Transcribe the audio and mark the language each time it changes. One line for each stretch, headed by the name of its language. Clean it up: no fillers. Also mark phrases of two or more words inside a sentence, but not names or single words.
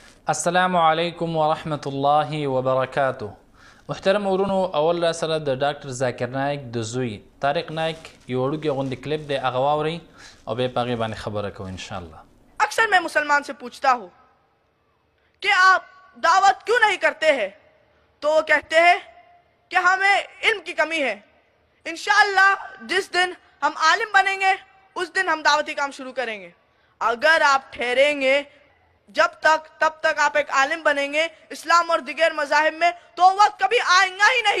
Pashto: السلام علیکم ورحمة الله وبرکاته. محترم ورونو، اول را سره د ډاکټر ذاکر نایک د زوی طارق نایک یو وړوکی غوندې کلیپ دی، هغه واورئ او بیا په هغې باندې خبره کوو انشاءالله.
Hindi: अक्सर मैं मुसलमान से पूछता हूँ कि आप दावत क्यों नहीं करते हैं, तो वो कहते हैं कि हमें इल्म की कमी है। इंशाअल्लाह जिस दिन हम आलिम बनेंगे उस दिन हम दावती काम शुरू करेंगे। अगर आप ठहरेंगे तब तक आप एक आलिम बनेंगे इस्लाम और दिगर मज़ाहिब में, तो वक्त कभी आएगा ही नहीं।